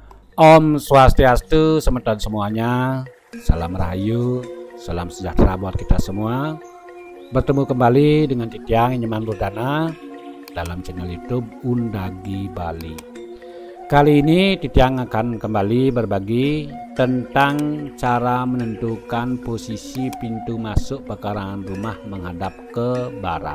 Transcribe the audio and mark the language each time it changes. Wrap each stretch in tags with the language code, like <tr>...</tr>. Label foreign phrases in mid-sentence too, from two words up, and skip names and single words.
<ban>Om Swastiastu, semeton semuanya.</ban> <id>Salam Rahayu, salam sejahtera buat kita semua. Bertemu kembali dengan Titiang Inyeman Rudana dalam channel YouTube Undagi Bali. Kali ini Titiang akan kembali berbagi tentang cara menentukan posisi pintu masuk pekarangan rumah menghadap ke barat.</id>